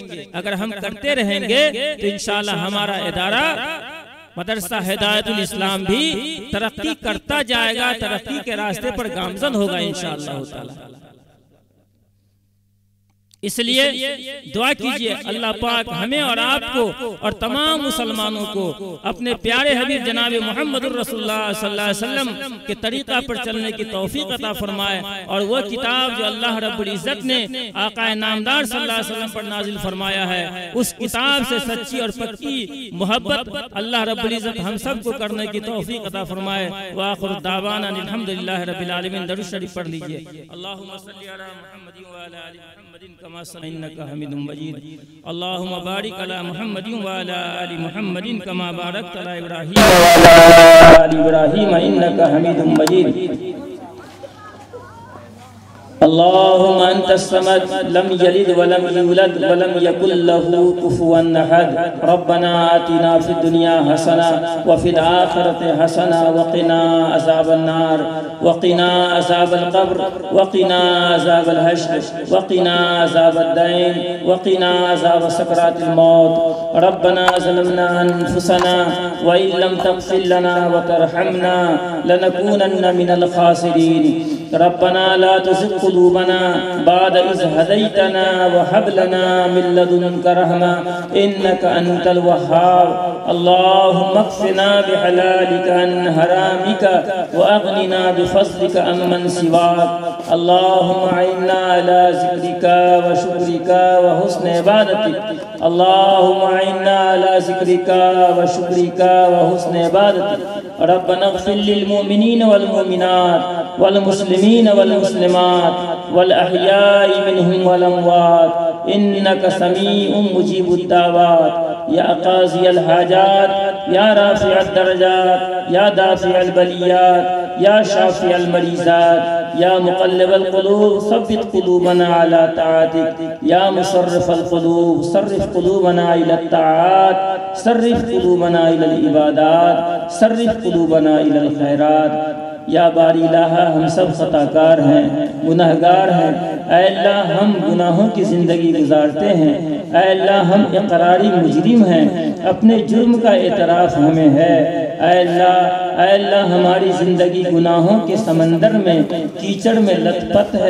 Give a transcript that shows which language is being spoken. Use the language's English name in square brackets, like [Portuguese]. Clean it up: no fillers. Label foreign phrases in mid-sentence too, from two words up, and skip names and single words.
[Urdu] اگر ہم کرتے رہیں گے تو ان شاء اللہ ہمارا ادارہ مدرسہ ہدایت الاسلام بھی ترقی کرتا جائے گا، ترقی کے راستے پر گامزن ہوگا [Arabic] إن شاء الله تعالى. [Urdu] اس لیے دعا کیجیے اللہ پاک ہمیں اور آپ کو اور تمام مسلمانوں کو اپنے پیارے حبیب جناب محمد رسول اللہ [Arabic] صلى الله عليه وسلم [Urdu] کے طریقہ پر چلنے کی توفیق عطا فرمائے اور وہ کتاب جو [Arabic] الله رب العزة [Urdu] نے آقا نامدار [Arabic] صلى الله عليه وسلم [Urdu] پر نازل فرمایا ہے، اس کتاب سے سچی اور پکی محبت [Arabic] الله رب العزة [Urdu] ہم سب کو کرنے کی توفیق عطا فرمائے. [Arabic] و آخر دعوانا الحمد لله رب العالمين. [Urdu] درود شریف پڑھ لیجیے. [Arabic] اللهم صل على محمد و على آل محمد كما صليت حميد مجيد. اللهم بارك على محمد و على آل محمد كما باركت على إبراهيم و على آل إبراهيم إنك حميد مجيد. اللهم أنت الصمد لم يلد ولم يولد ولم يكن له كفوا أحد. ربنا آتنا في الدنيا حسنة وفي الآخرة حسنة وقنا عذاب النار وقنا عذاب القبر وقنا عذاب الحشر وقنا عذاب الدين وقنا عذاب سكرات الموت. ربنا ظلمنا أنفسنا وإن لم تغفر لنا وترحمنا لنكونن من الخاسرين. ربنا لا تزغ قلوبنا بعد إذ هديتنا وهب لنا من لدنك رحمة إنك أنت الوهاب. اللهم اكفنا بحلالك عن حرامك وأغننا بفضلك عمن سواك. اللهم أعنا على ذكرك وشكرك وحسن عبادتك. اللهم أعنا على ذكرك وشكرك وحسن عبادتك. ربنا اغفر للمؤمنين والمؤمنات والمسلمين والمسلمات والأحياء منهم والأموات إنك سميع مجيب الدعوات. يا قاضي الحاجات يا رافع الدرجات يا دافع البليات يا شافي المريضات يا مقلب القلوب ثبت قلوبنا على طاعتك. يا مصرف القلوب صرف قلوبنا إلى طاعة صرف قلوبنا إلى العبادات صرف قلوبنا إلى الخيرات. يا باري إلها [Urdu] ہم سب خطاکار ہیں، گناہگار ہیں. اے اللہ ہم گناہوں کی زندگی گزارتے ہیں. اے اللہ ہم اقراری مجرم ہیں، اپنے جرم کا اعتراف ہمیں ہے. اے اللہ ہماری زندگی گناہوں کے سمندر میں کیچڑ میں لت پت ہے.